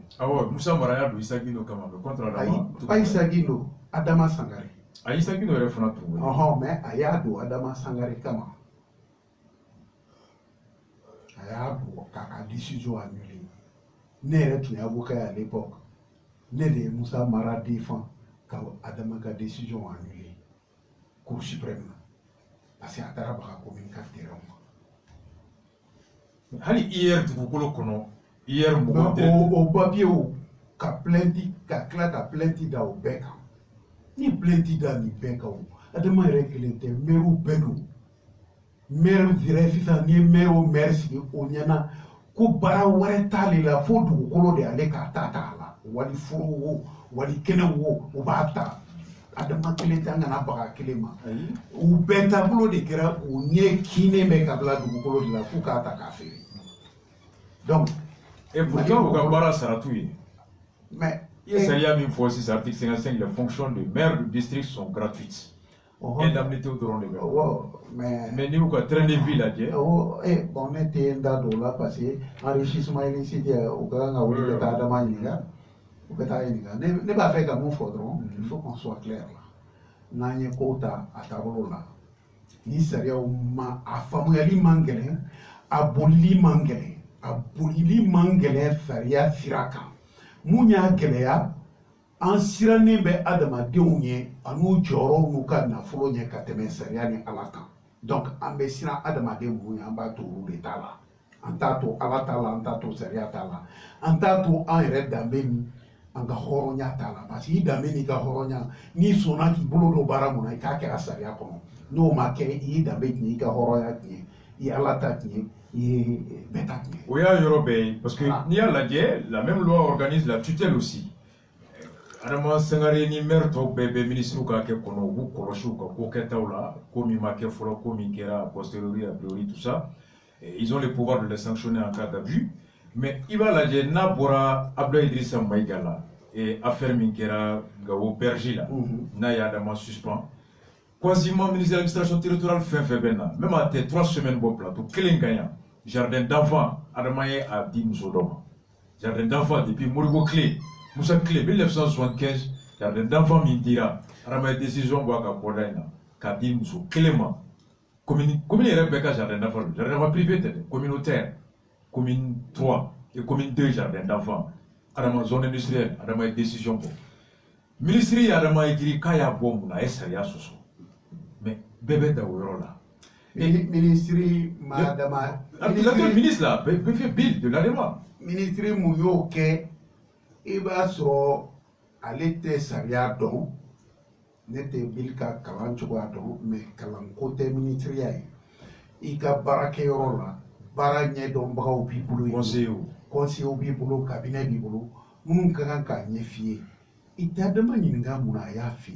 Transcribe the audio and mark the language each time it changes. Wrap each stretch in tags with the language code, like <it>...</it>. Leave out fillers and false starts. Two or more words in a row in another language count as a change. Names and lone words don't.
<bm>awɔ Musa Mara y'a don Isa Gino kama</bm> <fr>mais contre</fr> <bm>adama pas Isa Gino Adama Sangare a Isa Gino yɛrɛ fana tun bɛ ɔhɔn mais a y'a don Adama Sangare kama a y'a bɔ k'a ka</bm> <fr>décision annulé</fr> <bm>ne yɛrɛ tun ye</bm> <fr>avocat à l'époque</fr> <bm>ne de ye Musa Mara défend ka Adama ka</bm> <fr>décision annulé cour suprême</fr> <bm>na</bm> <fr>parce que</fr> <bm>a taara baga commune ka terrain ma hali IR dugukolo kɔnɔ IR mɔgɔ o papier ka plainte ka tila ka plainte da o bɛɛ kan ni plainte da nin bɛɛ kan o Adama yɛrɛ kelen tɛ maire bɛɛ don maire yɛrɛ sisan ni ye maire o maire sigi o ɲɛna ko baara wɛrɛ t'ale la fo dugukolo de ale k'a ta t'a la wali furu wo wali kɛnɛ wo o b'a ta Adama kelen tɛ an kana baga kelen ma u bɛɛ taabolo de kɛra u ɲɛ kinnen bɛ ka bila dugukolo de la f'u k'a ta k'a feere donc</bm> <fr>et pourtant</fr> <bm>u ka baara sara t'u ye mais i ye sariya min fɔ sisan</bm> <fr>article 55 les fonctions de maire du district sont gratuites</fr> <bm>indemnité dɔrɔn de bɛ mais n'i y'u ka</bm> <fr>train de vie</fr> <bm>lajɛ bon ne tɛ n da don o la</bm> <fr>parce que enrichissement illicite</fr> <bm>u ka kan ka wuli ka taa Adama ɲininka u bɛ taa ɲininka ne b'a fɛ ka mun fɔ dɔrɔn</bm> <fr>il faut qu'on soit clair la</fr> <bm>n'an ye kow ta a taabolo la ni sariyaw ma a faamuyali man gɛlɛn a bolili man gɛlɛn a bolili man gɛlɛn sariya sira kan mun y'a gɛlɛya an sirannen bɛ adamadenw ye an'u jɔyɔrɔw n'u ka nafolo ɲɛ ka tɛmɛ sariya ni ala kan donc an bɛ siran adamaden minnu ye an b'a to olu de ta la an t'a to ala t'a la an t'a to sariya t'a la an t'a to an yɛrɛ danbe ni an ka hɔrɔnya t'a la</bm> <fr>parce que</fr> <bm>i danbe n'i ka hɔrɔnya n'i sɔnna k'i bolo don baara mun na i k'a kɛra sariya kɔnɔ n'o ma kɛ i y'i danbe tiɲɛ i ka hɔrɔnya tiɲɛ i ye ala ta tiɲɛ i ye bɛɛ ta tiɲɛ. O y'a yɔrɔ bɛɛ ye</bm> <fr>parce que</fr> <bm>n'i y'a lajɛ</bm> <fr>la même loi organise la tutelle aussi.</fr> <bm>Adama Sangare ni maire tɔw bɛɛ bɛ ministre ka kɛ kɔnɔ u b'u kɔlɔsi u ka ko kɛtaw la ko min ma kɛ fɔlɔ ko min kɛra</bm> <fr>a posteriori a priori tout ça. Ils ont le pouvoir de les sanctionner en cas d'abus. Mais il va</fr> <bm>lajɛ n'a bɔra Abdoulaye Idrissa Maïga la affaire min kɛra Gawo Berger la n'a ye Adama suspend.</bm> <fr>Quasiment ministre de l'administration territoriale</fr> <bm>fɛn fɛn bɛ na même a tɛ</bm> <fr>3 semaines</fr> <bm>bɔ plateau kelen kan yan</bm> <fr>jardin d'enfants</fr> <bm>Adama ye a di muso dɔ ma</bm> <fr>jardin d'enfants</fr> <bm>depuis Moribo Clé Moussa Clé 1975</bm> <fr>jardin d'enfants</fr> <bm>min dira Adama ye décision bɔ a ka kɔda in na k'a di muso kelen ma commune yɛrɛ bɛɛ ka</bm> <fr>jardin d'enfants jardin d'enfants privé</fr> <bm>tɛ dɛ communautaire</bm> <fr>commune 3 et commune 2 jardin d'enfants</fr> <bm>Adama</bm> <fr>zone industrielle</fr> <bm>Adama ye décision bɔ ministre ye Adama ye giri k'a y'a bɔ mun na a ye sariya sɔsɔ mais bɛɛ bɛ da o yɔrɔ la. Ministre madama.</bm> <fr>Le ministre là, bɛɛ fait bill de l'ADEMA.</fr> <bm>Ministre mun y'o kɛ i b'a sɔrɔ ale tɛ sariya dɔn ne tɛ bill ka kalan cogoya dɔn mais kalanko tɛ ministeriya ye i ka baarakɛyɔrɔ la baara ɲɛdɔnbagaw b'i bolo conseillers b'i bolo cabinet b'i bolo minnu ka kan k'a ɲɛ f'i ye i tɛ Adama ɲininka mun na a y'a feere.</bm>